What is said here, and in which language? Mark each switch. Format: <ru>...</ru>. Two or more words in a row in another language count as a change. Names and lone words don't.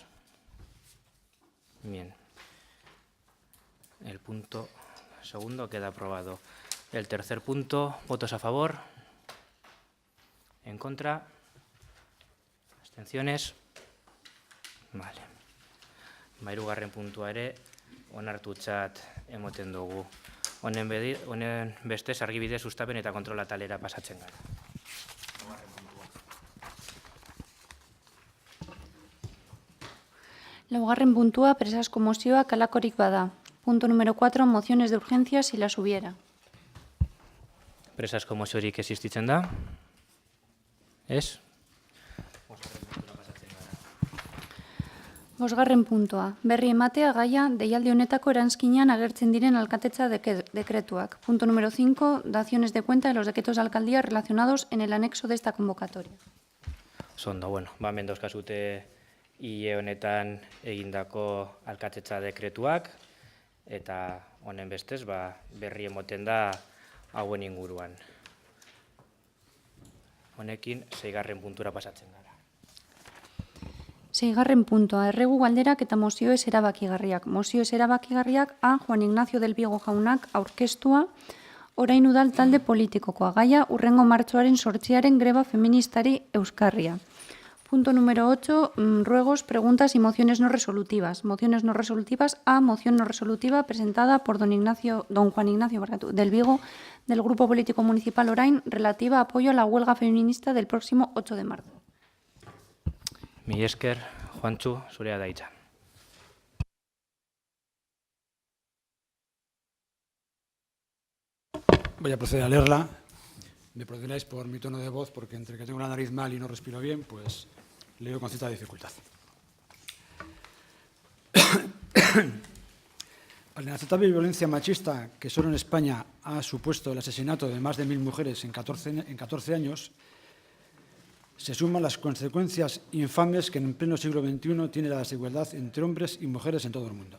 <es>Bien. El punto segundo queda aprobado. El tercer punto, ¿votos a favor? ¿En contra? ¿Abstenciones? Vale. 3.</es> <eu>puntua ere onartutzat emoten dugu. Honen bestez argibide sustapen eta kontrola talera pasatzen gara. 4. puntua, presazko mozioak halakorik bada.</eu> <es>Punto número 4, mociones de urgencia si las hubiera.</es> <eu>Presazko moziorik existitzen da? Ez? 5. puntua, berri ematea gaia deialdi honetako eranskinean agertzen diren alkatetza dekretuak.</eu> <es>Punto número 5, daciones de cuenta de los decretos de alcaldía relacionados en el anexo de esta convocatoria.</es> <eu>Zondo, bueno, hemen dauzkazute hile honetan egindako alkatetza dekretuak, eta honen bestez berri emoten da hauen inguruan. honekin 6. puntura pasatzen gara. 6. puntua, erregu galderak eta mozio ez erabakigarriak. Mozio ez erabakigarriak A. Juan Ignacio del Vigo jaunak aurkeztua, orain udal talde politikokoa, gaia urrengo martxoaren 8. greba feministari euskarria.</eu> <es>Punto número 8, ruegos, preguntas y mociones no resolutivas. Mociones no resolutivas. A. Moción no resolutiva presentada por don Juan Ignacio del Vigo, del Grupo Político Municipal Orain, relativa a apoyo a la huelga feminista del próximo 8 de marzo.</es> <eu>Mi esker, Juantxu, zurea da hitza.</eu> <es>Voy a proceder a leerla. Me perdonáis por mi tono de voz, porque entre que tengo la nariz mal y no respiro bien, pues leo con cierta dificultad. A la inaceptable violencia machista que solo en España ha supuesto el asesinato de más de 1000 mujeres en 14 años, se suman las consecuencias infames que en pleno siglo XXI tiene la desigualdad entre hombres y mujeres en todo el mundo.</es>